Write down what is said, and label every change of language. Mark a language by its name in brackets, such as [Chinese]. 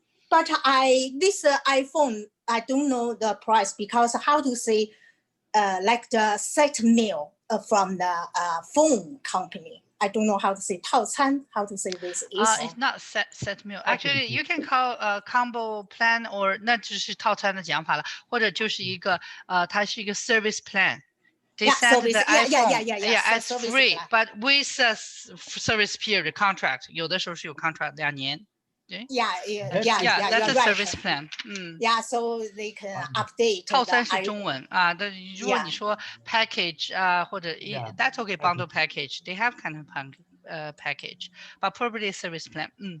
[English] But this iPhone, I don't know the price because how to say, like the set meal from the phone company. I don't know how to say 套餐, how to say this is. It's not set meal. Actually, you can call combo plan or [Chinese] 那只是套餐的讲法了，或者就是一个它是一个 service plan. [English] They send the iPhone as free, but with a service period contract. [Chinese] 有的时候是有 contract 2年。 [English] That's a service plan. Yeah, so they can update. [Chinese] 套餐是中文啊，但如果你说 package 或者 [English] that's okay, bundle package. They have kind of package, but probably a service plan.